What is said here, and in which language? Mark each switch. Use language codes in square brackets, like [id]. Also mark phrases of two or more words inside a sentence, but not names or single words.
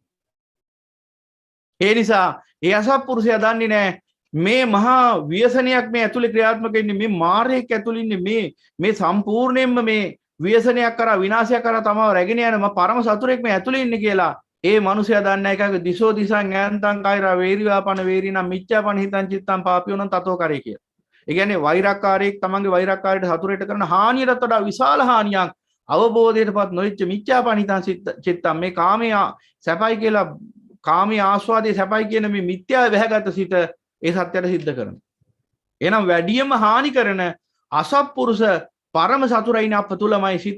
[si] ඒ නිසා ඒ අසත්පුරුෂයා දන්නේ නෑ මේ මහා ව්‍යසනයක් මේ ඇතුලේ ක්‍රියාත්මක වෙන්නේ මේ මාර්ගයක් ඇතුලේ ඉන්නේ මේ සම්පූර්ණයෙන්ම මේ ව්‍යසනයක් කරා විනාශයක් කරා තමයි රැගෙන යන මම පරම සතුරෙක් මේ ඇතුලේ ඉන්නේ කියලා ඒ මනුස්සයා දන්නේ එකක [pi] දිසෝ දිසං ඈන්තං කෛරා වේරිවාපන වේරිනම් මිච්ඡාපන හිතං චිත්තං පාපියෝනම් තතෝ කරේ [si] කියලා. ඒ කියන්නේ වෛරක්කාරයෙක් තමන්ගේ වෛරක්කාරයට හතුරට කරන හානියටත් වඩා විශාල හානියක් අවබෝධයටපත් නොවිච්ච [pi] මිච්ඡාපන හිතං චිත්තං [si] මේ කාමයේ සැපයි කියලා කාමී ආස්වාදයේ සැපයි කියන මේ මිත්‍යාව වැහැගත් සිට ඒ සත්‍යයට සිද්ධ කරනවා. එහෙනම් වැඩියම හානි කරන අසත්පුරුෂ පරම සතුරයින අප තුලමයි සිත.